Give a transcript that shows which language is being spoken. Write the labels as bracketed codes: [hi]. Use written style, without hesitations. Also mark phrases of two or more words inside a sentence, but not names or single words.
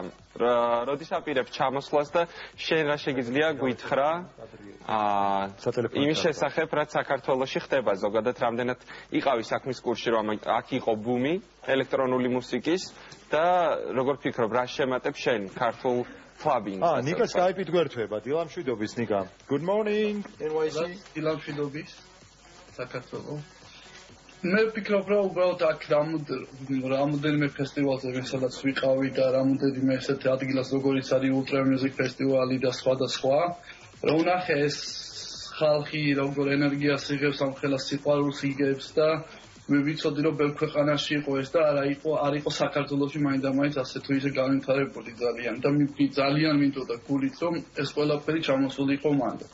[ka] როდის აპირებ ჩამოსვლას და შენ რა შეგიძლია გვითხრა იმის შესახებ, რაც საქართველოში ხდება ზოგადად, რამდენად იყავი საქმის კურსში, რომ აქ იყო ბუმი ელექტრონული მუსიკის და როგორ ფიქრობ, რა შემატებ შენ ქართულ clubbing. ნიკა Skype-ით გვერდება. დილამშვიდობის ნიკა. [en] Good morning. NYC. [ka] დილამშვიდობის. საქართველოს. მე ვფიქრობ, რომ უბრალოდ აქ რამოდენიმე ფესტივალზე სადაც ვიყავი და რამოდენიმე ესეთ ადგილას როგორიც არის Ultra Music Festival და სხვა. რომ ვნახე ეს ხალხი როგორ ენერგიას იღებს, ამ ხელას სიყვარულს იგებს და მე ვიცოდი, რომ ბევრ ქვეყანაში იყო ეს და არ იყო საქართველოში მაინდა-მაინც ასე თუ ისე განვითარებული ძალიან და ძალიან მინდოდა გულით, რომ ეს ყველაფერი ჩამოსულიყო მანდაც.